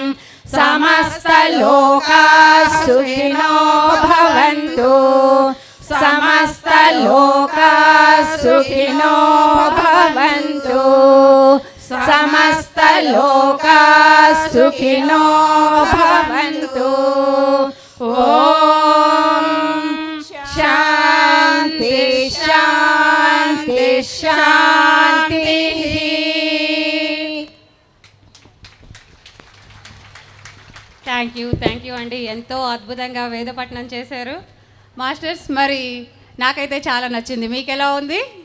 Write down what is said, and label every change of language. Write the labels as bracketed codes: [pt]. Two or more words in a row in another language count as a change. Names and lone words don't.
[sa] समस्तलोकाः सुखिनो भवन्तु समस्तलोकाः सुखिनो भवन्तु समस्तलोकाः सुखिनो भवन्तु ॐ शान्ति शान्ति शान्तिः [en] thank you అండి. [te] ఎంతో అద్భుతంగా వేదపట్నం చేశారు మాస్టర్స్. మరి నాకైతే చాలా నచ్చింది, మీకు ఎలా ఉంది?